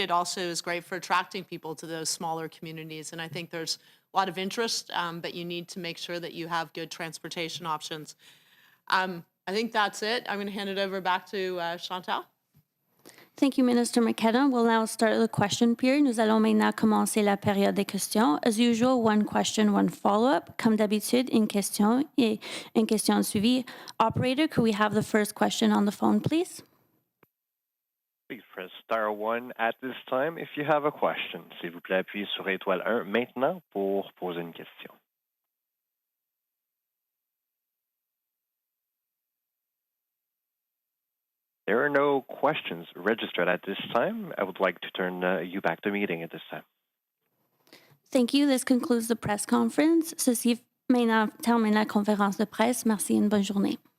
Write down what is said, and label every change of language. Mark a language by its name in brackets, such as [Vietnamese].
[English] It also is great for attracting people to those smaller communities. And I think there's a lot of interest, but you need to make sure that you have good transportation options. I think that's it. I'm going to hand it over back to Chantal. Thank you, Minister McKenna. We'll now start the question period. [French] Nous allons maintenant commencer la période des questions. [English] As usual, one question, one follow-up. [French] Comme d'habitude, une question et une question suivie. [English] Operator, could we have the first question on the phone, please? Please press star 1 at this time if you have a question. [French] S'il vous plaît, appuyez sur étoile 1 maintenant pour poser une question. [English] There are no questions registered at this time. I would like to turn you back to meeting at this time. Thank you. This concludes the press conference. [French] Ceci termine la conférence de presse. Merci et une bonne journée.